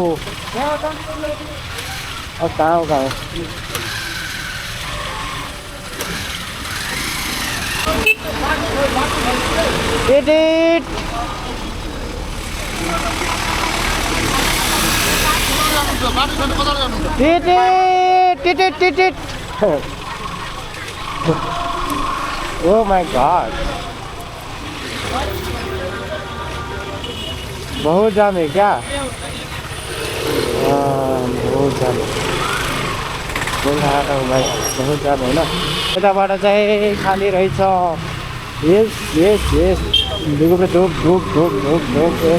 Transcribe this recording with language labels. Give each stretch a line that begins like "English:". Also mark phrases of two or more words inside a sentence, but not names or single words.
Nepali: कहाँ हो एडिट
English: Oh my God!
Hindi: बहुत जाम है क्या? बहुत जाम है। बोल रहा था भाई बहुत जाम है ना?
Nepali: यताबाट चाहिँ खाली रहेछ। Yes.
Hindi: देखो पे धूप yes.